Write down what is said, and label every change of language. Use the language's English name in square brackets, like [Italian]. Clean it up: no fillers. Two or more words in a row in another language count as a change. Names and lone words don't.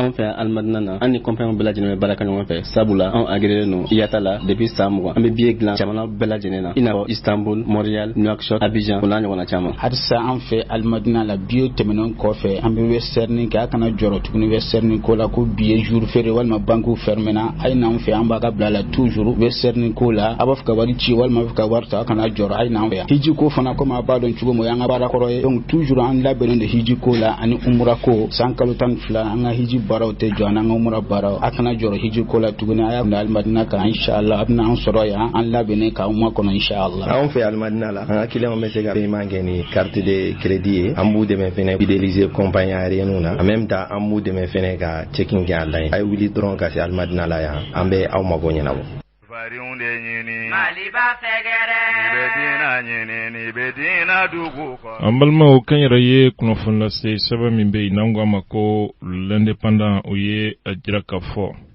[Bambara] an fɛ Almadina na an ni compagnie bɛɛ lajɛlen bɛ baara kɛ ɲɔgɔn fɛ sabula an agréé don IATA la depuis san 20 an bɛ billet dilan jamana bɛɛ lajɛlen na i n'a fɔ Istanbul, Montréal, Nouakchott, Abidjan o n'a ɲɔgɔnna caman. halisa an fɛ Almadina la billet tɛmɛnen kɔfɛ an bɛ western kɛ a kana jɔrɔ tuguni western ko la ko [French] billet jour férié [Bambara] walima banque fermena a ye n'an fɛ an b'a ka bila la toujours western ko la a b'a fɛ ka wari ci walima a bɛ fɛ ka wari ta a kana jɔrɔ a ye n'an fɛ yan. hiji ko fana komi a b'a dɔn cogo min o y'an ka baara kɔrɔ ye [French] donc toujours [Bambara] an labɛnnen de hiji ko la ani umura ko san kalo 12 an ka hiji baaraw tɛ jɔ an n'an ka umura baaraw a kana jɔrɔ hiji ko la tuguni a y'a bila Almadina kan inshallah a bɛna an sɔrɔ yan an labɛnnen k'an ma kɔnɔ inshallah. an fɛ Almadina la an ka clients bɛ se ka paiement kɛ ni [French] carte de crédit [Bambara] ye an b'u dɛmɛ fɛnɛ [French] fidéliser compagnie aérienne [Bambara] na [French] en même temps [Bambara] an b'u dɛmɛ fɛnɛ ka checking kɛ an la ye a ye wuli dɔrɔn ka se Almadina la yan an bɛ aw mago ɲɛnabɔ. an balimaw kan yɛrɛ ye kunnafoni lase sɛbɛn min bɛ yen n'an ko a ma ko l'indépendant o ye a jira k'a fɔ